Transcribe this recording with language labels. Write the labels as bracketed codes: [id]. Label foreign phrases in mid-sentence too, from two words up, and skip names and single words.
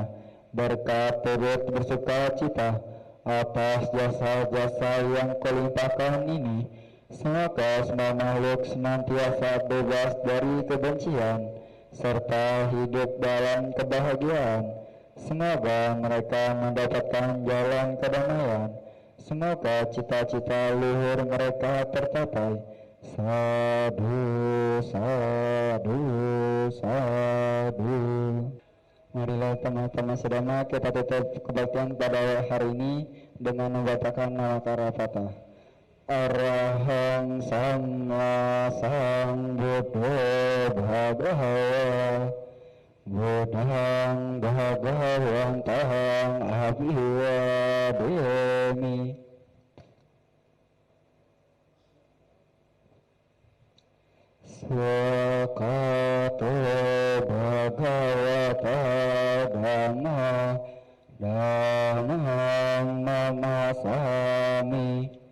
[id] Berkat turut bersuka cita Atas jasa-jasa yang kulimpahkan ini Semoga semua makhluk senantiasa bebas dari kebencian Serta hidup dalam kebahagiaan Semoga mereka mendapatkan jalan kedamaian Semoga cita-cita luhur mereka tercapai [pi] Sadhu, sadhu, sadhu. [id] Marilah teman-teman sedama kita tutup kebaktian pada hari ini dengan membacakan nawakara patah. [pi] Arahang Sama Sambuddho Bhagawa Buddhang Bhagawantahang Abhiwademi. Swakato Bhagavata Dhamma Dhammang Namasami.